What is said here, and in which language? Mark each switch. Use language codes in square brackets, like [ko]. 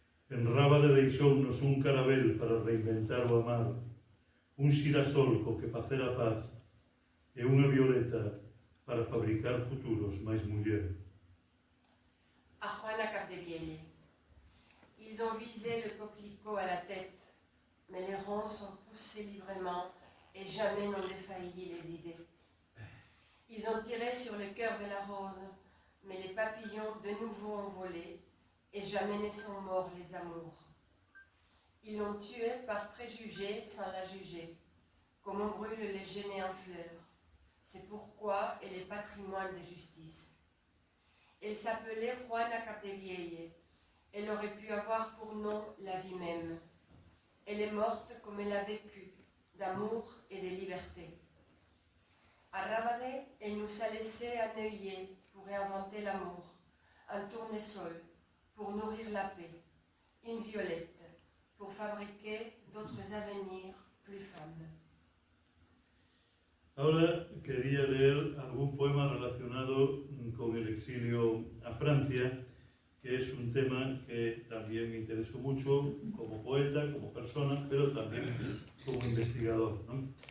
[gl] En Rábade deixounos un carabel para reinventar o amar, un xirasol co que facer a paz e unha violeta para fabricar futuros máis muller. [fr] À Juana Capdevielle. Ils ont visé le coquelicot à la tête, mais les ronces ont poussé librement et jamais n'ont défailli les idées. Ils ont tiré sur le cœur de la rose, mais les papillons de nouveau ont volé et jamais ne sont morts les amours. Ils l'ont tuée par préjugé sans la juger, comme on brûle les genêts en fleurs. C'est pourquoi elle est patrimoine de justice. Elle s'appelait Juana Capdevielle. Elle aurait pu avoir pour nom la vie même. Elle est morte comme elle a vécu, d'amour et de liberté. À Rábade, elle nous a laissé un œillet pour réinventer l'amour, un tournesol pour nourrir la paix, une violette pour fabriquer d'autres avenirs plus femmes. [es] Ahora quería leer algún poema relacionado con el exilio a Francia, que es un tema que también me interesó mucho como poeta, como persona, pero también como investigador, ¿no?